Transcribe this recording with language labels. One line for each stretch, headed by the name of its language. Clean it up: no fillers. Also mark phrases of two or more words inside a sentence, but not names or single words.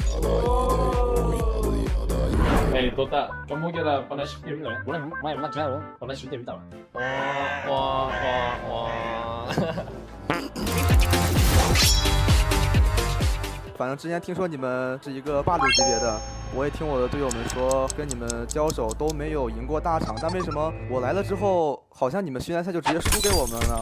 Spanish: total, ¿cómo que la van a subir? Bueno, claro, van a subir ahorita.
Chinese: 反正之前听说你们是一个霸主级别的，我也听我的队友们说，跟你们交手都没有赢过大场，但为什么我来了之后，好像你们训练赛就直接输给我们了呢？